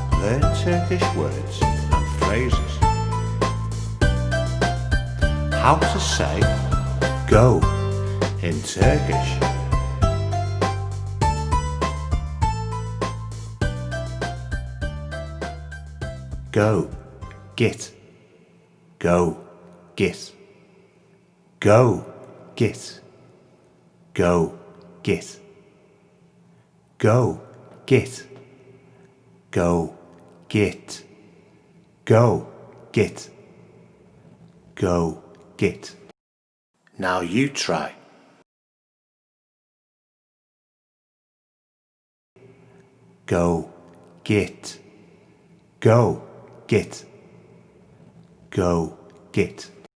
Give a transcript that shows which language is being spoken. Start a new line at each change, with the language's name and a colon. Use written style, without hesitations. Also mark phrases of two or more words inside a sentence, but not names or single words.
English: learn Turkish words and phrases. How to say go in Turkish. Go, git. Go, git. Go, git. Go, git. Go, git. Go, git. Go, git. Go, git. Now you try. Go, git. Go, git. Go, git.